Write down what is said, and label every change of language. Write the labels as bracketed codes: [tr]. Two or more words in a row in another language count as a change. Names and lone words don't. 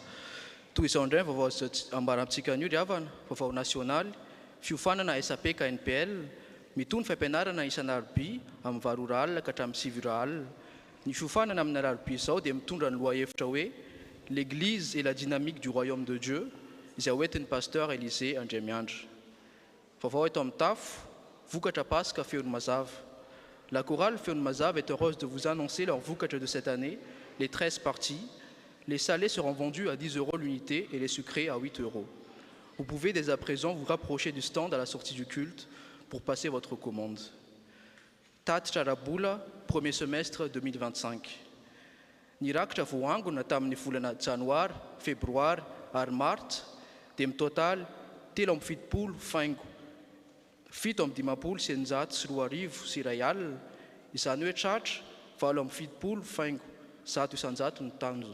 [mg] Toy izao indray vaovao ambarantsika an'io ry havana, vaovao nasionaly, fiofanana SAP KNPL, mitony fampianarana isan'alarobia amin'ny 8 ora alina ka hatramin'ny 7 ora alina. Ny fiofanana amin'ny alarobia izao dia mitondra ny lohahevitra hoe [fr] l'Église et la dynamique du royaume de Dieu, [mg] izay hoentin'ny pasteur Élisée Andriamiandra. Vaovao eto amin'ny tafo, vokatra Pasika feon'ny mazava. [fr] La chorale Féon Mazave est heureuse de vous annoncer leur vukatra de cette année, les 13 parties. Les salés seront vendus à 10 € l'unité et les sucrés à 8 €. Vous pouvez dès à présent vous rapprocher du stand à la sortie du culte pour passer votre commande. Tat Charabula, premier semestre 2025. [mg] Nirakitra voangona tamin'ny volana janoary, febroary ary martsa dia mitotal 7 faingo 7,5 sy iray alina, izany hoe tratra 7,7 faingo 100 isanjato ny tanjona.